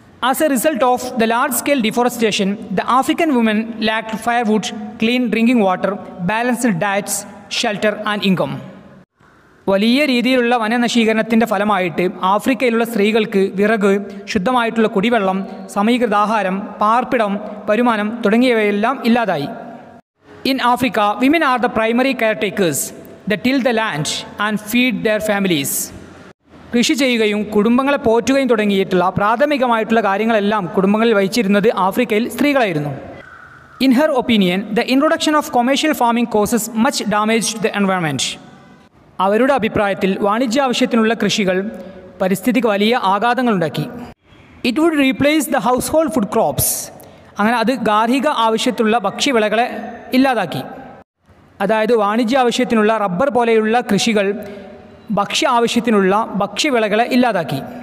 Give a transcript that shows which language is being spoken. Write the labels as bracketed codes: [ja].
[en] As a result of the large-scale deforestation, the African women lacked firewood, clean drinking water, balanced diets, shelter and income. [ml] വലിയ രീതിയിലുള്ള വനനശീകരണത്തിൻ്റെ ഫലമായിട്ട് ആഫ്രിക്കയിലുള്ള സ്ത്രീകൾക്ക് വിറക്, ശുദ്ധമായിട്ടുള്ള കുടിവെള്ളം, സമീകൃതാഹാരം, പാർപ്പിടം, വരുമാനം തുടങ്ങിയവയെല്ലാം ഇല്ലാതായി. [en] In Africa, women are the primary caretakers. They till the land and feed their families. [ml] കൃഷി ചെയ്യുകയും കുടുംബങ്ങളെ പോറ്റുകയും തുടങ്ങിയിട്ടുള്ള പ്രാഥമികമായിട്ടുള്ള കാര്യങ്ങളെല്ലാം കുടുംബങ്ങളിൽ വഹിച്ചിരുന്നത് ആഫ്രിക്കയിൽ സ്ത്രീകളായിരുന്നു. [en] In her opinion, the introduction of commercial farming causes much damage to the environment. [ml] അവരുടെ അഭിപ്രായത്തിൽ വാണിജ്യാവശ്യത്തിനുള്ള കൃഷികൾ പരിസ്ഥിതിക്ക് വലിയ ആഘാതങ്ങളുണ്ടാക്കി. [en] It would replace the household food crops. [ml] അങ്ങനെ അത് ഗാർഹിക ആവശ്യത്തിലുള്ള ഭക്ഷ്യവിളകളെ ഇല്ലാതാക്കി. അതായത് വാണിജ്യ ആവശ്യത്തിനുള്ള റബ്ബർ പോലെയുള്ള കൃഷികൾ ഭക്ഷ്യ ആവശ്യത്തിനുള്ള ഭക്ഷ്യവിളകളെ ഇല്ലാതാക്കി.